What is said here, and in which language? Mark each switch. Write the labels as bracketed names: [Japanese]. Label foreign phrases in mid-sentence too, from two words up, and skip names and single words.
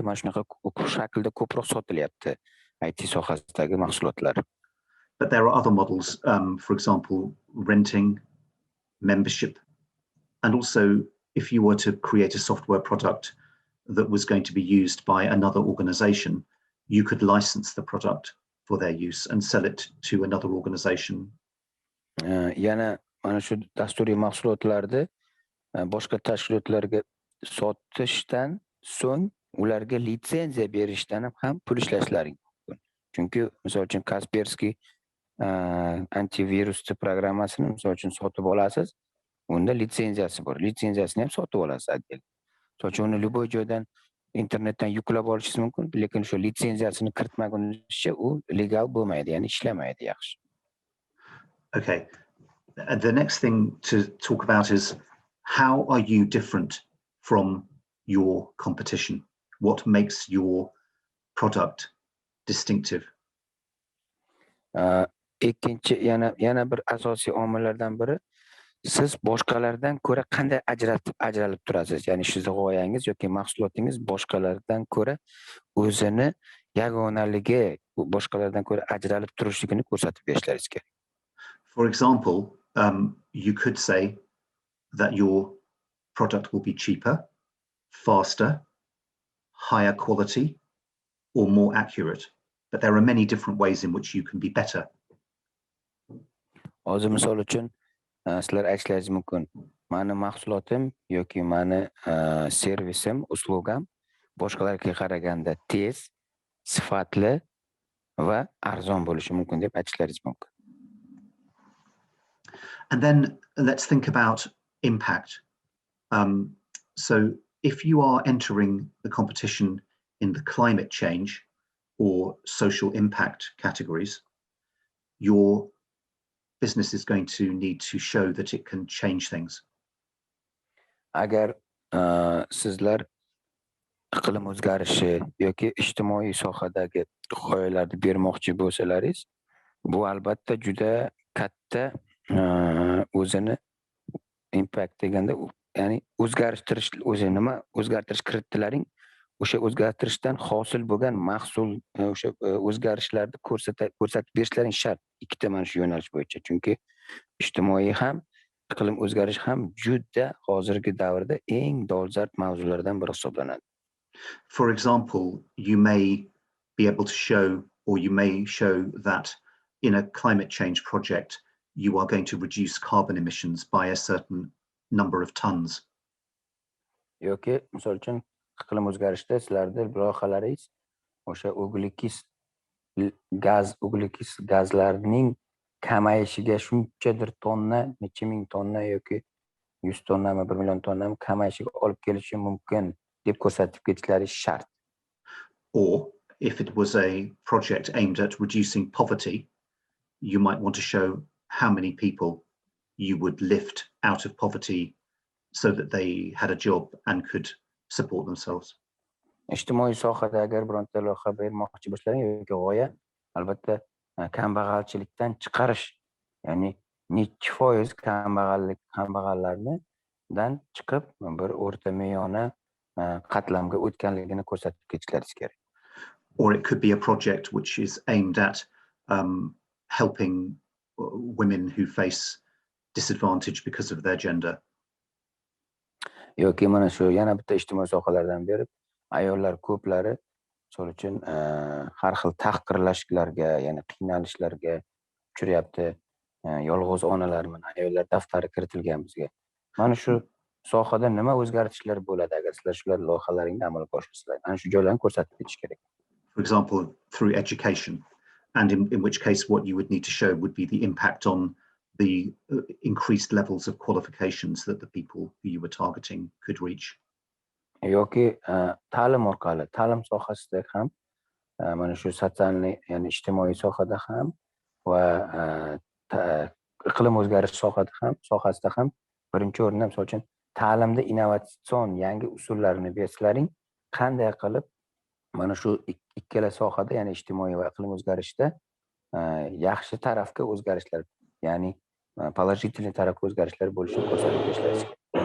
[Uzbek] Mana shunaqa shaklda ko'proq sotilyapti IT sohasidagi mahsulotlar. [English] But there are other models, for example, renting, membership, and also if you were to create a software product that was going to be used by another organization, you could license the product for their use and sell it to another organization. [Uzbek] Yana mana shu dasturiy mahsulotlarni boshqa tashkilotlarga sotishdan so'ng ularga litsenziya berishdan ham pul ishlashlari mumkin. Chunki misol uchun Kaspersky antivirus programmasini misol uchun sotib olasiz, unda litsenziyasi bor. Litsenziyasini ham sotib olasiz отдельно. Misol uchun uni любой joydan internetdan yuklab olishingiz mumkin, lekin shu litsenziyasini kiritmagunicha u legal bo'lmaydi, ya'ni ishlamaydi yaxshi. [English] Okay. The next thing to talk about is how are you different from your competition? What makes your product distinctive? [Uzbek] Ikkinchi yana bir asosiy omillardan biri, siz boshqalardan ko'ra qanday ajralib turasiz? Ya'ni sizni g'oyangiz yoki mahsulotingiz boshqalardan ko'ra o'zini yagonaligi, boshqalardan ko'ra ajralib turishligini ko'rsatib berishlaringiz kerak. [English] For example, you could say that your product will be cheaper, faster, higher quality, or more accurate. But there are many different ways in which you can be better. [Uzbek] Hozir misol uchun sizlar aytishlaringiz mumkin, mani mahsulotim yoki mani servisim, uslugam boshqalarga qaraganda tez, sifatli va arzon bo'lishi mumkin deb aytishlaringiz mumkin. [English] And then let's think about impact. So if you are entering the competition in the climate change or social impact categories, your business is going to need to show that it can change things. [Uzbek] Agar sizlar iqlim o'zgarishi yoki ijtimoiy sohadagi g'oyalarni bermoqchi bo'lsalaringiz, bu albatta juda katta o'zini impact deganda, ya'ni o'zgarishtirish, o'zi nima o'zgartirish kiritdilaring, o'sha o'zgartirishdan hosil bo'lgan mahsul, o'sha o'zgarishlarni ko'rsatib berishlaring shart. Ikkita mana shu yo'nalish bo'yicha. Chunki ijtimoiy ham, iqlim o'zgarishi ham juda hozirgi davrda eng dolzarb mavzulardan biri hisoblanadi. [English] For example, you may be able to show, or you may show that in a climate change project, you are going to reduce carbon emissions by a certain number of tons. [Uzbek] Yoki misol uchun iqlim o'zgarishida sizlarda loyihalaringiz o'sha o'g'likis gazlarning kamayishiga shunchadir tonna, necha ming tonna yoki 100 tonnami, 1 million tonnami kamayishiga olib kelishi mumkin deb ko'rsatib ketishlaringiz shart. [English] Or if it was a project aimed at reducing poverty, you might want to show how many people you would lift out of poverty so that they had a job and could support themselves. [Uzbek] Ijtimoiy sohada agar bironta loyiha bermoqchi bo'lsalaring yoki g'oya, albatta kambag'alchilikdan chiqarish, ya'ni necha foiz kambag'allardan chiqib bir o'rta me'yona qatlamga o'tganligini ko'rsatib ketishlaringiz kerak. [English] Or it could be a project which is aimed at helping women who face disadvantage because of their gender. [Uzbek] Yoki mana shu yana bitta ijtimoiy sohalardan berib, ayollar ko'plari misol uchun har xil tahqirlashlarga, ya'ni qiynalishlarga uchrayapti. Yolg'iz onalar, mana ayollar daftari kiritilgan bizga. Mana shu sohada nima o'zgarishlar bo'ladi agar sizlar shular loyihalaringni amalga oshirsalar? Ana shu joylarni ko'rsatib ketish kerak. [English] For example, through education, and in which case what you would need to show would be the impact on the increased levels of qualifications that the people who you were targeting could reach? [Uzbek] yoki ta'lim orqali ta'lim sohasida ham mana shu sotsialniy ya'ni ijtimoiy sohada ham va iqlim o'zgarish sohasida ham birinchi o'rinda misol uchun ta'limda innovatsion yangi usullarni bersalaring qanday qilib mana shu ikkala sohada ya'ni ijtimoiy va iqlim o'zgarishida yaxshi tarafga o'zgarishlar ya'ni положительный tarafga o'zgarishlar bo'lishini ko'rsatib berishlari kerak.